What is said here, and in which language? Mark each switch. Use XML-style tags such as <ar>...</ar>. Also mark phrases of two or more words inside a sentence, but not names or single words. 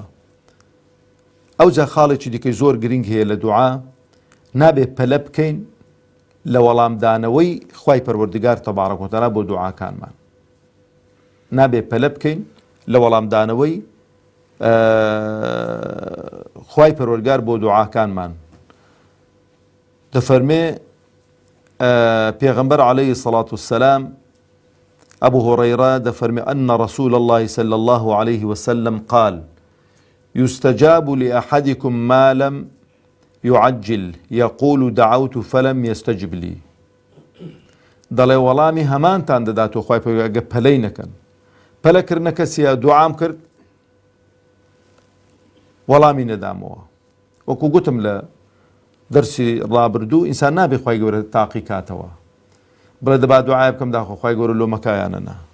<ckb>ئەو جا خاڵێکی دیکەی زۆر گرنگ هەیە لە دوعا، نابێت پەلە بکەین لە وەڵامدانەوەی خوای پەروەردگار</ckb> <ar>تەبارەک و تەعالا</ar> <ckb>بۆ دوعاکانمان، نابێت پەلە بکەین لە وەڵامدانەوەی خوای پەروەردگار بۆ دوعاکانمان. دەفەرمێ پێغەمبەر</ckb> <ar>عليه الصلاة والسلام أبو هريرة دفرمي أن رسول الله صلى الله عليه وسلم قال يستجاب لأحدكم ما لم يعجل يقول دعوت فلم يستجب لي.</ar> <ckb>دەڵێ وەڵامی هەمانتان دەداتەوە خوای پەروەردگار ئەگە پەلەی نەکەن. پەلەکردنە کەسیە دوعام کرد وەڵامی نەدامەوە. وەکو گوتم لە دەرسی ڕابردوو، ئینسان نابێ خوای گەورە تاقی کاتەوە بڵێ دەبا دوعای بکەم داخۆ خوای گەورە لۆمەکایانەنا.</ckb>